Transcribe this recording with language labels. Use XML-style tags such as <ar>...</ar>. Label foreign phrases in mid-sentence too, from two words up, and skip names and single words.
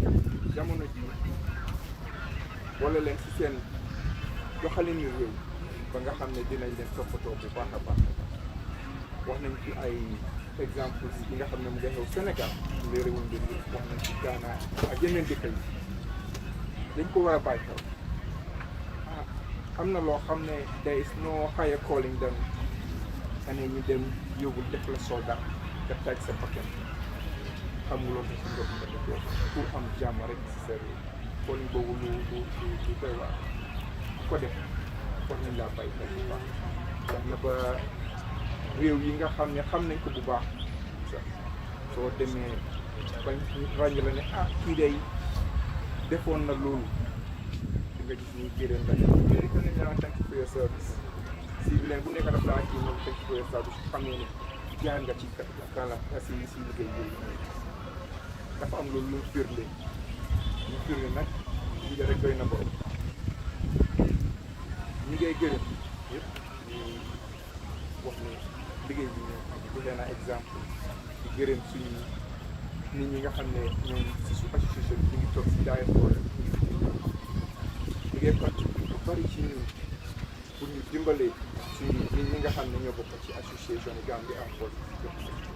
<wo>jamono ji wala leen ci seen doxalin yu réew ba nga xam ne dinañ leen toppatoo bu baax a baax wax nañ ci ay exemples yi nga xam ne mu ngi xew Sénégal les réewum bi wax nañ ci Ghana ak yeneen dëkk yi dañ ko war a bàyyi xel am na loo xam ne</wo> <en>there is no higher calling than</en> <wo>ane ñu dem yóbbul def la soldat nga taaj sa bakkan xamuloo ko si ndox nga def pour am jàmm rek si sa réew calling boobu lu doy waar ko def war nañ laa bàyyi xel bu baax tax na ba réew yi nga xam ne xam nañ ko bu baax soo demee bañ ràññ la ne kii day defoon na loolu di nga gis ñu gërëm la</wo> <fr>mais que</fr> <wo>nañ la</wo> <en>thank you for your service</en> <wo>si bi leen bu nekk daf laa kii moom</wo> <en>thank you for your service</en> <wo>xamee ne jaar nga ci kala si liggéey yooyu dafa am loolu lu firnde nag li nga rek doy na borom ñi ngay gërëm yëpp ñu wax ne liggéey bi ñu joxe naa exemple di gërëm suñu nit ñi nga xam ne ñoom si su association bi ñu ngi toog si diaspora liggéey contribué lu bari ci ñun pour ñu dimbale suñu nit ñi nga xam ne ñoo bokk ci association yi Gambia Armed Forces</wo>